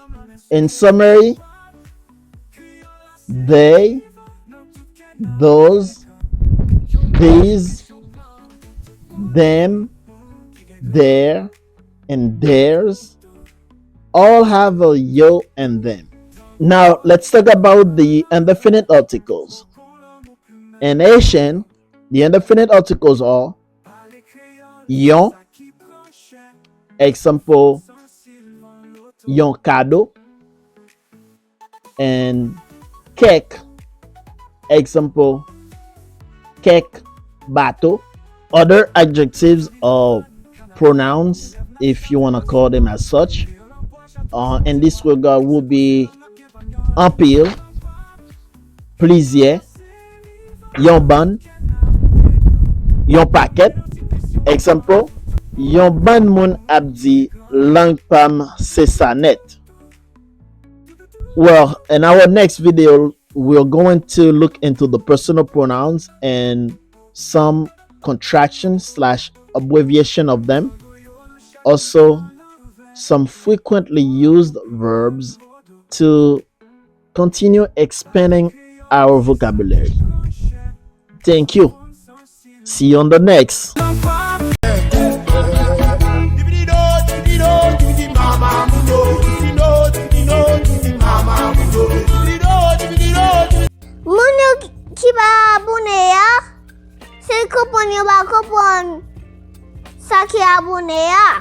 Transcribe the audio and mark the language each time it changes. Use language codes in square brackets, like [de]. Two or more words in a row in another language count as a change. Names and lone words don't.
[en] In summary, they, those, these, them, their, and theirs all have a yo and them. Now, let's talk about the indefinite articles. In Haitian, the indefinite articles are yon, example, [ht] yon cadeau, [en] and kek, example, [ht] kek bateau. [en] Other adjectives or pronouns, if you want to call them as such, in this regard would be [ht] en pile, [en] plaisir, [ht] yon ban, yon paquet. Example, yon ban moun ap di lang pam se sa net. [en] Well, in our next video, we're going to look into the personal pronouns and some contractions / abbreviation of them. Also, some frequently used verbs to continue expanding our vocabulary. Thank you. See you on the next. [ht] Moun ki ba abone ya, se kopon yo ba kopon sa ki abone ya.